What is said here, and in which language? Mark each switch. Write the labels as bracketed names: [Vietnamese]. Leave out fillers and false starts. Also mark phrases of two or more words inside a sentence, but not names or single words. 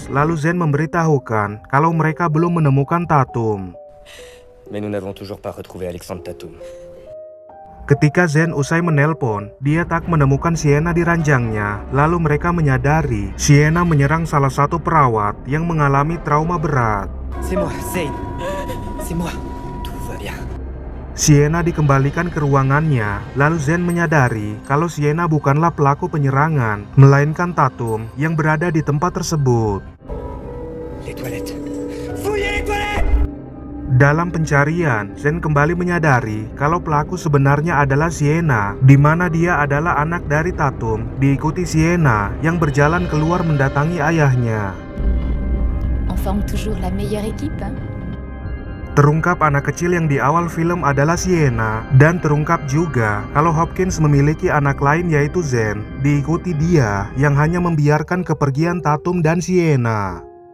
[Indonesian] Lalu Zen memberitahukan kalau mereka belum menemukan Tatum. [French] Mais nous n'avons toujours pas retrouvé Alexandre Tatum. [Indonesian] Ketika Zen usai menelpon, dia tak menemukan Sienna di ranjangnya. Lalu mereka menyadari Sienna menyerang salah satu perawat yang mengalami trauma berat. [French] C'est moi, Zane. C'est moi. Tout va bien. [Indonesian] Sienna dikembalikan ke ruangannya. Lalu Zen menyadari kalau Sienna bukanlah pelaku penyerangan, melainkan Tatum yang berada di tempat tersebut. [French] Les toilettes. Fouillez les toilettes! [Indonesian] Dalam pencarian, Zen kembali menyadari kalau pelaku sebenarnya adalah Sienna, di mana dia adalah anak dari Tatum, diikuti Sienna yang berjalan keluar mendatangi ayahnya. [French] On forme toujours la meilleure équipe, hein? [Indonesian] Terungkap anak kecil yang di awal film adalah Sienna, dan terungkap juga kalau Hopkins memiliki anak lain yaitu Zen, diikuti dia yang hanya membiarkan kepergian Tatum dan Sienna.